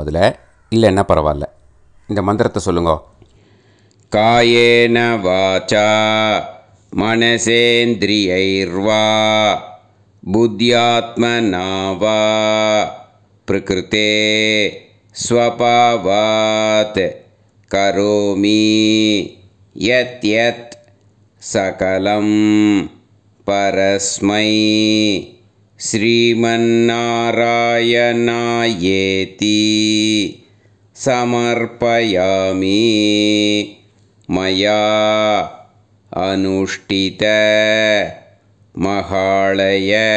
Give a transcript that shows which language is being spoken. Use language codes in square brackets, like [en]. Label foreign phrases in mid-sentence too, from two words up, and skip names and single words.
[ta] அதில் இல்லைன்னா பரவாயில்ல. இந்த மந்திரத்தை சொல்லுங்க. [sa] कायेन वाचा मनसेन्द्रियैर्वा बुद्ध्यात्मना वा प्रकृतेः स्वभावात् करोमि यत् यत् सकलं परस्मै श्रीमन्नारायणायेति समर्पयामि मया अनुष्ठित महालय